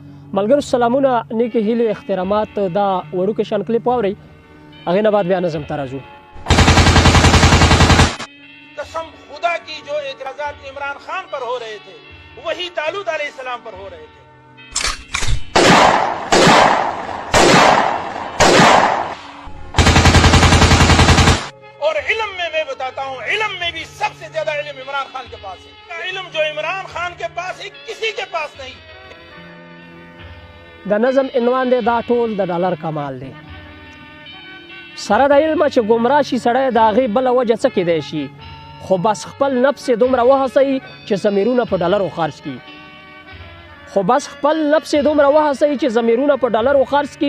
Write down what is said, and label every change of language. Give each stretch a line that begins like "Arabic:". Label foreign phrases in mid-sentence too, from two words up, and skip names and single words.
Pashto: ملګرو سلامونه، نیکې هیلې، احترامات. دا وړوکی شان کلیپ واورئ، هغې نه بعد بیا نظم ته راځو.
Urdu: قسم خدا کی جو اعتراضات عمران خان پر ہو رہے تھے وہی طالوت علیہ السلام پر ہو رہے تھے. اور علم میں میں بتاتا ہوں، علم میں بھی سب سے زیادہ علم عمران خان کے پاس ہے. علم جو عمران خان کے پاس ہے کسی کے پاس نہیں.
Pashto: د نظم عنوان دی دا ټول د ډالر کمال دی. سره د علمه چې ګمراه شي سړی، د هغې بله وجه څه کیدی شي، خو بس خپل نفس یې دومره وهڅوي چې ضمیرونه په ډالرو خرڅ کړي. چې ضمیرونه په ډالرو خرڅ کړي.